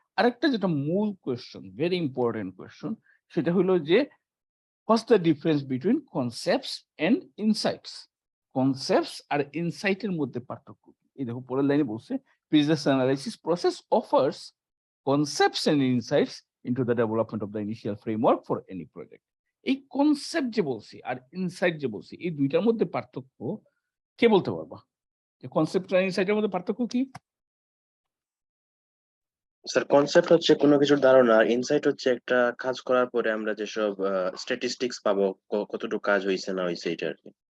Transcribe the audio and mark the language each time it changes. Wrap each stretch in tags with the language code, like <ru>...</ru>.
<bn>আরেকটা যেটা মূল কোশ্চেন, ভেরি ইম্পর্টেন্ট কোশ্চেন, সেটা হলো যে</bn> <en>What's the difference between concepts and insights.</en> <bn>Concepts আর ইনসাইটের মধ্যে পার্থক্য কি? এই দেখো পরের লাইনে বলছে</bn> <en>Business analysis process offers concepts and insights into the development of the initial framework for any project.</en> <bn>এই কনসেপ্ট যে বলছি আর ইনসাইট যে বলছি এই দুইটার মধ্যে পার্থক্য কে বলতে পারবা? যে কনসেপ্ট আর ইনসাইটের মধ্যে পার্থক্য কি? স্যার কনসেপ্ট হচ্ছে কোনো কিছুর ধারণা, আর ইনসাইট হচ্ছে একটা কাজ করার পরে আমরা যেসব স্ট্যাটিস্টিক্স পাবো, কতটুকু কাজ হয়েছে না হয়েছে, এটা আর কি।</bn>